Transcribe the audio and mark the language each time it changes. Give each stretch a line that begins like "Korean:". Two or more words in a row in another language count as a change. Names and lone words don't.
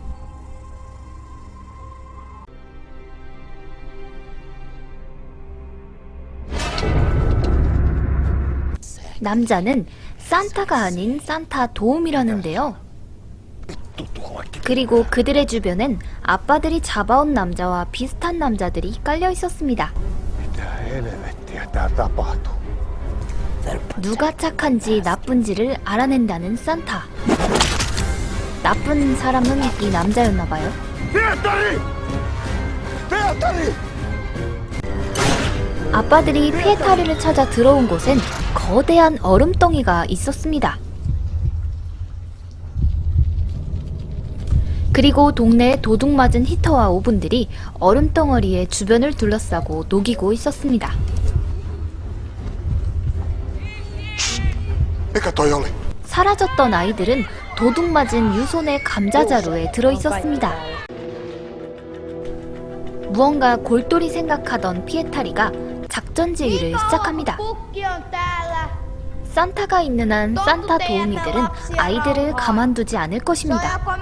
Korean: 남자는 산타가 아닌 산타 도움이라는데요. 그리고 그들의 주변엔 아빠들이 잡아온 남자와 비슷한 남자들이 깔려 있었습니다.
Finnish: Mitä helvettiä tää tapahtuu?
Korean: 누가 착한지 나쁜지를 알아낸다는 산타. 나쁜 사람은 이 남자였나봐요.
Finnish: Pietari! Pietari!
Korean: 아빠들이 피에타리를 찾아 들어온 곳엔 거대한 얼음덩이가 있었습니다. 그리고 동네에 도둑 맞은 히터와 오븐들이 얼음덩어리의 주변을 둘러싸고 녹이고 있었습니다.
Finnish: Mikä toi oli?
Korean: 사라졌던 아이들은 도둑 맞은 유손의 감자자루에 들어 있었습니다. 무언가 골똘히 생각하던 피에타리가 작전 지휘를 시작합니다. 산타가 있는 한 산타 도우미들은 아이들을 가만두지 않을 것입니다.